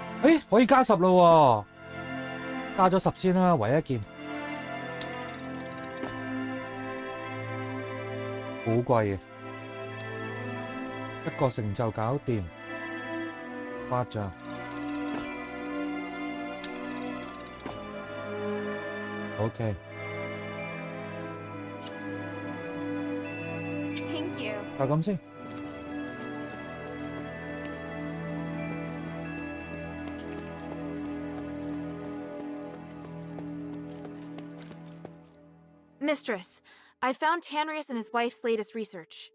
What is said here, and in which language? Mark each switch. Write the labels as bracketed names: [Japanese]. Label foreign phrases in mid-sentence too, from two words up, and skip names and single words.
[Cantonese] 喂，可以加10咯喎，加咗10先啦，唯一件。好貴嘅，一個成就搞掂，誇張。OK。 [English] Thank you. [Cantonese] 就咁先。 [English] Mistress, I found Tanrius and his wife's latest research.